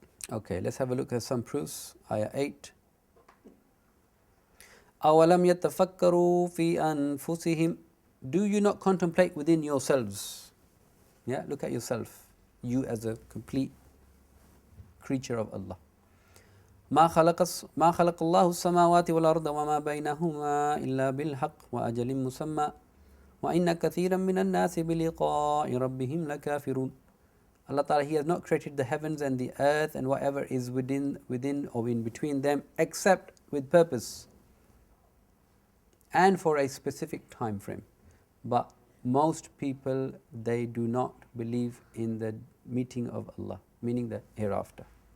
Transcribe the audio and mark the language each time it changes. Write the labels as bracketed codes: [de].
[en] Okay, let's have a look at some proofs. Ayah 8. [ar] أَوَلَمْ يَتَفَكَّرُوا فِي أَنفُسِهِمْ. [en] Do you not contemplate within yourselves? Yeah, look at yourself. You as a complete creature of Allah. [ar] ما خلق الله السماوات والأرض وما بينهما إلا بالحق وأجل مسمى وإن كثيرا من الناس بلقاء ربهم لكافرون. [en] Allah Ta'ala, He has not created the heavens and the earth and whatever is within or in between them except with purpose and for a specific time frame. But most people, they do not believe in the meeting of Allah, meaning the hereafter.